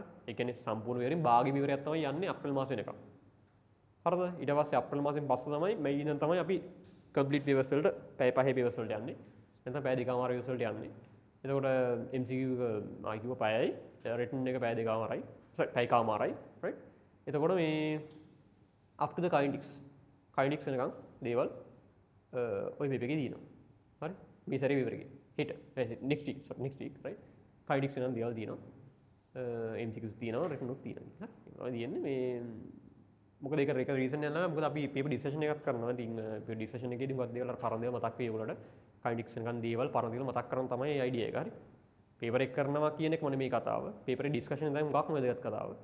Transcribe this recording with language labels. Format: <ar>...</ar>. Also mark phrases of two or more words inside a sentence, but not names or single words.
<si>ඒ කියන්නේ සම්පූර්ණ විවරෙන් භාගි විවරයක් තමයි යන්නේ අප්‍රේල් මාසෙ වෙනකම්. හරිද? ඊට පස්සේ අප්‍රේල් මාසෙන් පස්සේ තමයි මේ ඉඳන් තමයි අපි</si> <en>complete papers</en> <si>වලට පැය 5 papers වලට යන්නේ. නැත්නම් පැය දෙකමාර papers වලට යන්නේ. එතකොට MCQ එක ආයි කිව්ව පැයයි, written එක පැය දෙකමාරයි. පැය එකමාරයි, right? එතකොට මේ</si> <en>up to the kinetics</en> <si>වෙනකම් දේවල් ඔය paper එකේ තියෙනවා. හරි? මේ සැරේ paper එකේ. හෙට</si> <en>next week,</en> <si>right? kinetics වෙනකම් දේවල් තියෙනවා. MCQs තියෙනවා, written උත් තියෙනවා. හරි? තියෙන්නේ මේ මොකද ඒක රීසන් යනවා. මොකද අපි</si> <en>paper discussion</en> <si>එකක් කරනවා. ඉතින්</si> <en>paper discussion</en> <si>එකේදී මොකක්ද දේවල් පරණ දේවල් මතක් වෙයි ඔයගොල්ලන්ට. kinetics වෙනකන් දේවල් පරණ දේවල් මතක් කරන් තමයි idea එක. හරි? paper එක කරනවා කියන එක මොනේ මේ කතාව.</si> <en>paper discussion</en> <si>තමයි මොකක්ම වැදගත් කතාව.</si>